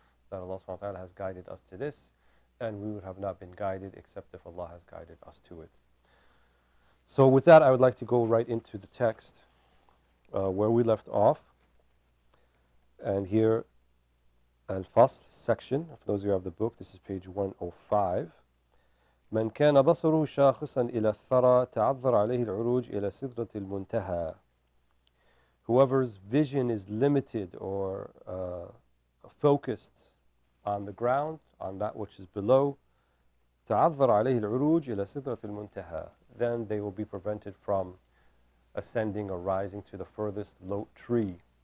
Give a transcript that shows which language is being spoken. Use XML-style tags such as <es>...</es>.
<en>That Allah subhanahu wa ta'ala has guided us to this, and we would have not been guided except if Allah has guided us to it. So with that, I would like to go right into the text where we left off. And here, Al-Fasl section, for those who have the book, this is page 105.</en> <ar>من كان بصره شاخصا إلى الثرى تعذر عليه العروج إلى سدرة المنتهى.</ar> <en>Whoever's vision is limited or focused on the ground, on that which is below,</en> <ar>تعذر عليه العروج إلى سدرة المنتهى,</ar> <en>then they will be prevented from ascending or rising to the furthest lote tree.</en>